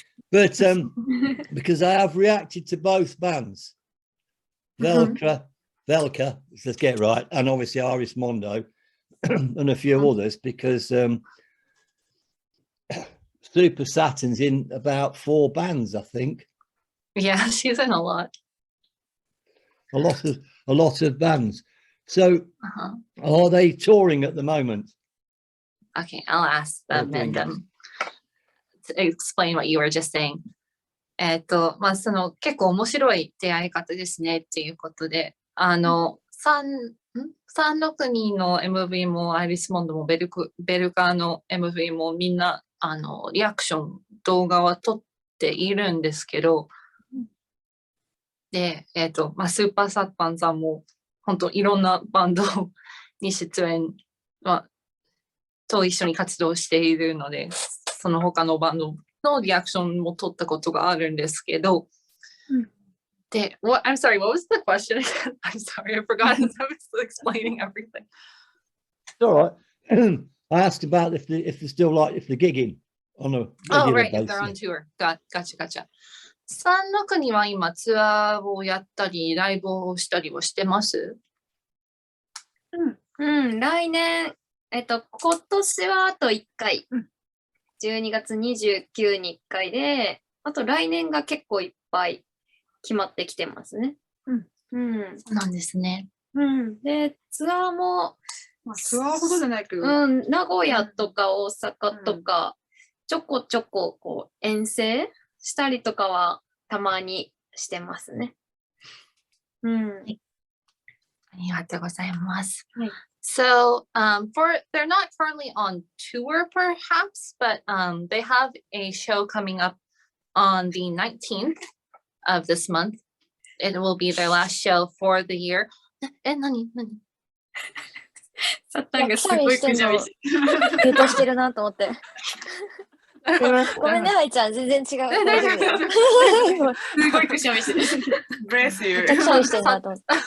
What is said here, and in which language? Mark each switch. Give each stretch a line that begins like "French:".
English: But because I have reacted to both bands, Velka, let's get it right, and obviously Iris Mondo and a few others, because Super Saturn's in about 4 bands, I think. Yeah, she's in a lot. A lot of bands. So are they touring at the moment? Okay, I'll ask them and to explain what you were just saying.
Japanese: その結構面白い出会い方ですねっていうことで、サンロクニの MV もアイリスモンドもベルカーの MV もみんなリアクション動画は撮っているんですけど、で、スーパーサッパンさんも本当いろんなバンドに出演、と一緒に活動しているので、その他のバンドのリアクションも撮ったことがあるんですけど、で、
English: I'm sorry, what was the question again? I'm sorry, I forgot as I was explaining everything. It's all right. I asked about if they're still if they're gigging on a Oh, regular right, if they're on basis. tour. Gotcha.
Japanese: サンロクには今ツアーをやったり、ライブをしたりはしてます？来年、今年はあと1回、12月29に1回で、あと来年が結構いっぱい決まってきてますね。そうなんですね。で、ツアーも、ツアーほどじゃないけど、名古屋とか大阪とか、ちょこちょここう遠征したりとかはたまにしてますね。ありがとうございます。はい。
English: So, they're not currently on tour perhaps, but they have a show coming up on the 19th of this month. It will be their last show for the year.
Japanese: 何サッタンがすごいくしゃみして。言うとしてるなと思って。すいません。ごめんね、ハイちゃん。全然違う。大丈夫だよ。すごいくしゃみしてる。
English: Bless you.
Japanese: めっちゃくしゃみしてるなと思って。